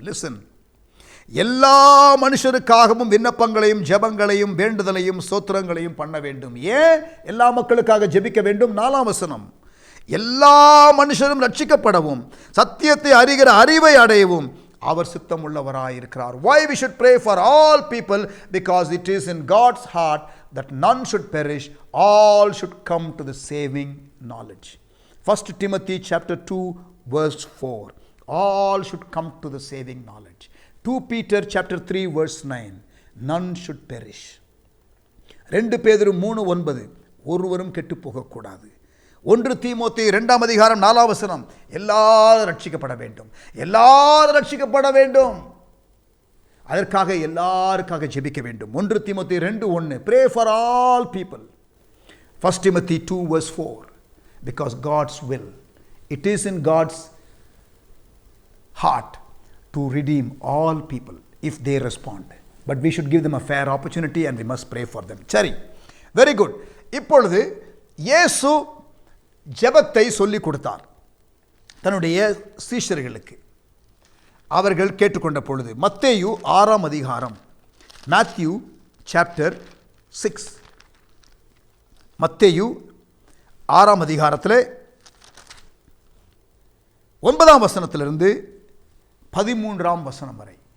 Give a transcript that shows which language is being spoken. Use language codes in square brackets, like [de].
[ta] Listen, எல்லா மனுஷருக்காகவும் விண்ணப்பங்களையும் ஜெபங்களையும் வேண்டுதலையும் ஸ்தோத்திரங்களையும் பண்ண வேண்டும். ஏன் எல்லா மக்களுக்காக ஜெபிக்க வேண்டும்? 4ஆம் வசனம். எல்லா மனுஷரும் ரட்சிக்கப்படவும் சத்தியத்தை அறிகிற அறிவை அடையவும் அவர் சித்தம் உள்ளவராயிருக்கிறார். [en] Why we should pray for all people? Because it is in God's heart that none should perish, all should come to the saving knowledge. 1 Timothy chapter 2 verse 4. All should come to the saving knowledge. 2 Peter chapter 3 verse 9. None should perish. [ta] 2 பேதுரு 3:9. ஒருவரும் கெட்டு போகக்கூடாது. 1 தீமோத்தேயு 2ஆம் அதிகாரம் 4ஆம் வசனம். எல்லாரும் ரட்சிக்கப்பட வேண்டும், எல்லாரும் ரட்சிக்கப்பட வேண்டும். அதற்காக எல்லாருக்காக ஜெபிக்க வேண்டும். [en] 1 தீமோத்தேயு 2:1. Pray for all people. 1 Timothy 2 verse 4. Because God's will, it is in God's heart to redeem all people if they respond. But we should give them a fair opportunity and we must pray for them. [ta] சரி, [en] Very good. [ta] இப்பொழுது இயேசு ஜெபத்தை சொல்லிக் கொடுத்தார் தன்னுடைய சீஷர்களுக்கு. அவர்கள் கேட்டுக்கொண்ட பொழுது மத்தேயு 6ஆம் அதிகாரம், மேத்யூ சாப்டர் 6, மத்தேயு 6ஆம் அதிகாரத்தில் 9ஆம் வசனத்திலிருந்து 13ஆம் வசனம் வரை.